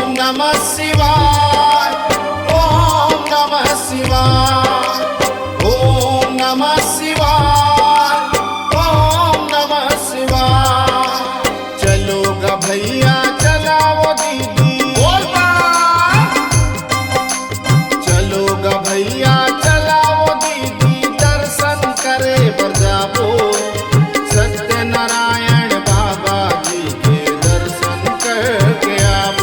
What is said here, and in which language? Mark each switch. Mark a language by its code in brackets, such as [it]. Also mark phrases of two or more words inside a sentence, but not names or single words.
[sa] नमः शिवाय, ओम नमः शिवाय, ओम नमः शिवाय, ओम नमः शिवाय। [hne] चलो गा भैया चलाओ दीदी, चलो गा भैया चलाओ दीदी, दर्शन करे बर जाबो सत्यनारायण बाबा जी के दर्शन करके आवो।